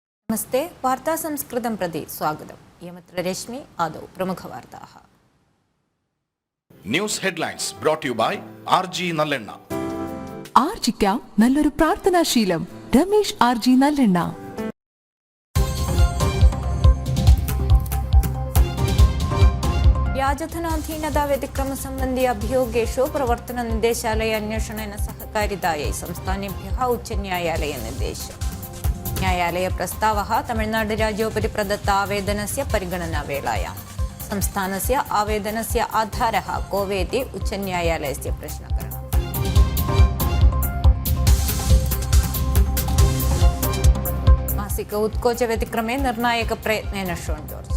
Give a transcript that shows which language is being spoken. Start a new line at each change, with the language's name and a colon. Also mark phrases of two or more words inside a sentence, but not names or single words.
Sanskrit: नमस्ते वार्ता संस्कृतं प्रति स्वागतम् इयमत्र रश्मि आदौ प्रमुखवार्ताः
English: News headlines brought you by RG
Malayalam: നല്ലെണ്ണ. ആർജിക്കാം നല്ലൊരു പ്രാർത്ഥനാശീലം. രമേശ് RG നല്ലെണ്ണ.
Sanskrit: व्याजधनाधीनता व्यतिक्रम सम्बन्धि अभियोगेषु प्रवर्तन निर्देशालय अन्वेषणेन सहकारितायै संस्थानेभ्यः उच्चन्यायालय निर्देशः. न्यायालय प्रस्तावः तमिळ्नाडु राज्योपरि प्रदत्त आवेदनस्य परिगणनावेलायां संस्थानस्य आवेदनस्य आधारः कोवेति उच्चन्यायालयस्य प्रश्नकरणम्. मासिक उत्कोच व्यतिक्रमे निर्णायक प्रयत्नेन शोन् जॉर्ज.